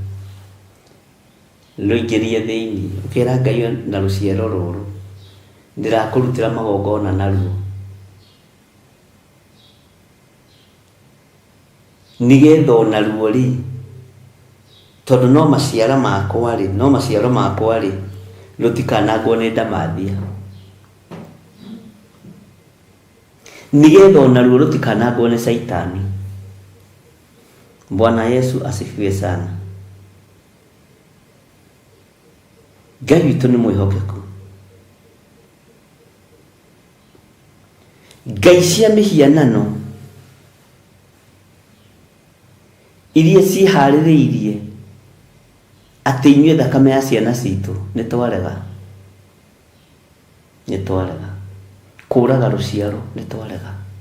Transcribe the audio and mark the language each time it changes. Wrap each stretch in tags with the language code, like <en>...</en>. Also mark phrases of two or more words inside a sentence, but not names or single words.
<ki>ruingirie thiini ukira Ngai na ruciaro ruru ndirakurutira magongona naruo nigetha onaruo ri tondu no maciara makwa ri rutikanangwo ni ndamathia nigetha onaruo rutikanangwo ni Saitani.</ki> <sw>Bwana Yesu asifiwe sana.</sw> <ki>Ngai witũ nĩ mwĩhokeku. Ngai cia mĩhianano iria ciĩharĩrĩirie atĩ inyuĩ thakame ya ciana citũ nĩ twarega kũraga rũciaro nĩ twarega.</ki>